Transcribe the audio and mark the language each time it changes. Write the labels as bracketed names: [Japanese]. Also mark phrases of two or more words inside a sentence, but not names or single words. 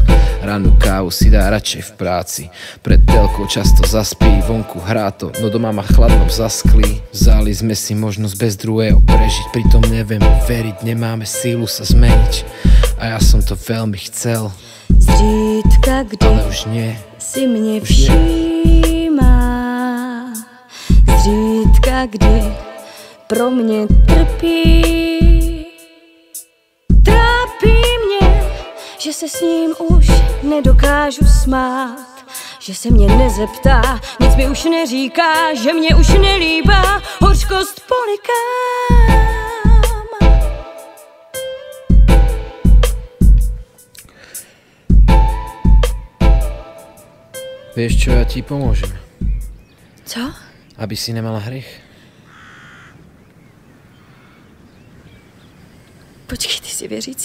[Slovak] Rannú kávu si dá radšej v práci. Pred telkou často zaspí, vonku hrá to, no doma ma chladnom zasklí. Vzali sme si možnosť bez druhého prežiť, pritom neviem veriť, nemáme sílu sa zmeniť. A ja som to veľmi chcel, [Czech] Zřídka, kdy [Slovak] ale už nie. [Czech] si mě všímá. Zřídka, kdy pro mě trpí. Trápí mě, že se s ním už nedokážu smát. Že se mě nezeptá, nic mi už neříká, že mě už nelíbá, hořkost polikám. [Slovak] Vieš čo, ja ti pomôžem, [Czech] Co? [Slovak] aby si nemala hriech. [Czech] Počkej, ty jsi věřící?